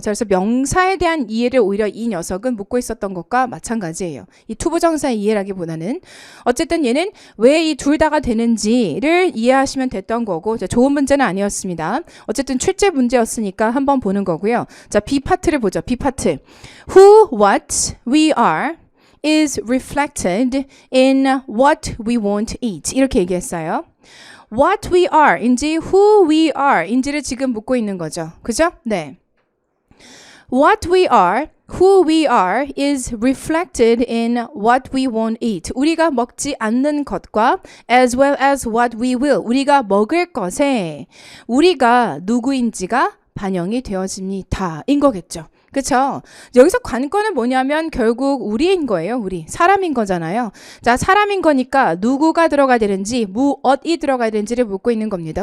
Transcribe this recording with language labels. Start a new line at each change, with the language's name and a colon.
Korean: 자, 그래서 명사에 대한 이해를 오히려 이 녀석은 묻고 있었던 것과 마찬가지예요. 이 투부정사의 이해라기보다는 어쨌든 얘는 왜 이 둘 다가 되는지를 이해하시면 됐던 거고, 좋은 문제는 아니었습니다. 어쨌든 출제 문제였으니까 한번 보는 거고요. 자, B 파트를 보죠. B 파트.
English: Who, what, we are is reflected in what we want to eat.
Korean: 이렇게 얘기했어요.
English: What we are
Korean: 인지
English: who we are
Korean: 인지를 지금 묻고 있는 거죠. 그죠? 네.
English: What we are, who we are is reflected in what we won't eat.
Korean: 우리가 먹지 않는 것과
English: as well as what we will.
Korean: 우리가 먹을 것에 우리가 누구인지가 반영이 되어집니다. 인 거겠죠. 그쵸? 여기서 관건은 뭐냐면 결국 우리인 거예요. 우리. 사람인 거잖아요. 자, 사람인 거니까 누구가 들어가야 되는지, 무엇이 들어가야 되는지를 묻고 있는 겁니다.